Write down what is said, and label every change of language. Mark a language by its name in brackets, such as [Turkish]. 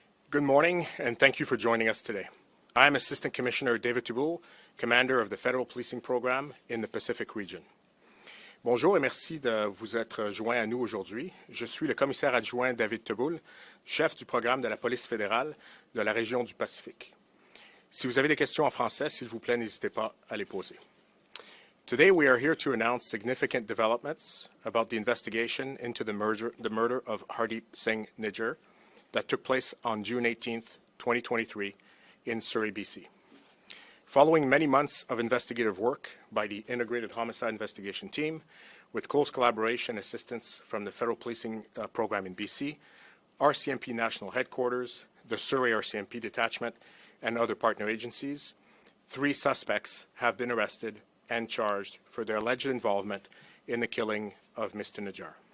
[English] Good morning, and thank you for joining us today. I am Assistant Commissioner David Touboul, Commander of the Federal Policing Program in the Pacific Region. [French] Bonjour et merci de vous être joint à nous aujourd'hui. Je suis le commissaire adjoint David Touboul, chef du programme de la police fédérale de la région du Pacifique. Si vous avez des questions en français, s'il vous plaît, n'hésitez pas à les poser. [English] Today we are here to announce significant developments about the investigation into the murder of Hardeep Singh Nijjar that took place on June 18, 2023 in Surrey, BC. Following many months of investigative work by the Integrated Homicide Investigation Team, with close collaboration and assistance from the Federal Policing Program in BC, RCMP National Headquarters, the Surrey RCMP Detachment, and other partner agencies, 3 suspects have been arrested and charged for their alleged involvement in the killing of Mr. Nijjar.